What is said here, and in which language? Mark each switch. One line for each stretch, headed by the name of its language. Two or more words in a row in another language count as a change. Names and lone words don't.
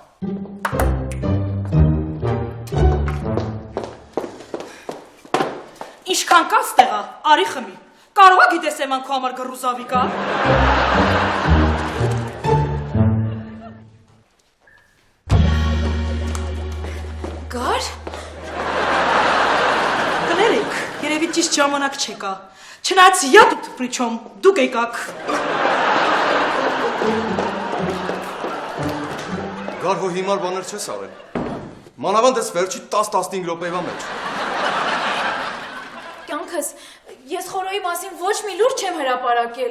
Armenian: Ինչքան կա ստեղա, արի խմի։ Կարող է գիտես էման քո համար գռուզավի կա։ Գար։ Կներեք, երևի ճիշտ ժամանակ չեկա։ Չնայած
Russian: я тут при чем,
Armenian: դուք եկաք։ Գար հո հիմար բաներ չես արել։ Մանավանդ ես վերջի 10-15 րոպեվա մեջ։ քեզ, ես Խորոյի մասին ոչ մի լուրջ չեմ հրապարակել։